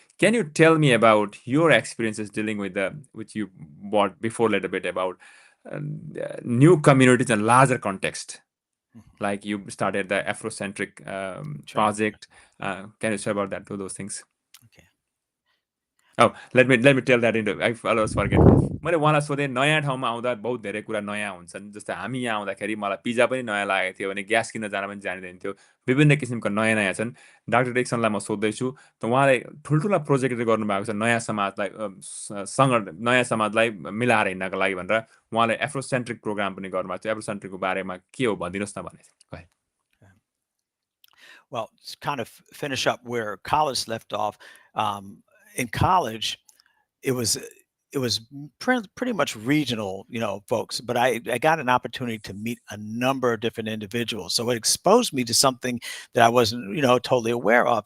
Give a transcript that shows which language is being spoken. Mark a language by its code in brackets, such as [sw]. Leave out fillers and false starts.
[en] Can you tell me about your experiences dealing with which you brought before a little bit about new communities in larger context. Mhm. Like you started the Afrocentric That's right. project. Can you share about that, to those things? Okay. Oh, let me tell that into I always forget. [ne] मैले उहाँलाई सोधेँ नयाँ ठाउँमा आउँदा बहुत धेरै कुरा नयाँ हुन्छन्। जस्तै हामी यहाँ आउँदाखेरि मलाई पिज्जा पनि नयाँ लागेको थियो भने ग्यास किन्न जान पनि जानिँदैन थियो। विभिन्न किसिमको नयाँ नयाँ छन्। डाक्टर डिक्सनलाई म सोध्दैछु त उहाँले ठुल्ठुला प्रोजेक्टहरू गर्नुभएको छ नयाँ समाजलाई सँग नयाँ समाजलाई मिलाएर हिँड्नको लागि भनेर उहाँले एफ्रोसेन्ट्रिक प्रोग्राम पनि गर्नुभएको छ। एफ्रोसेन्ट्रिकको बारेमा के हो भनिदिनुहोस् न भने चाहिँ। [en] Yeah. Well, to kind of finish up where college left off, in college, it was it was pretty much regional, folks. But I got an opportunity to meet a number of different individuals, so it exposed me to something that I wasn't, totally aware of.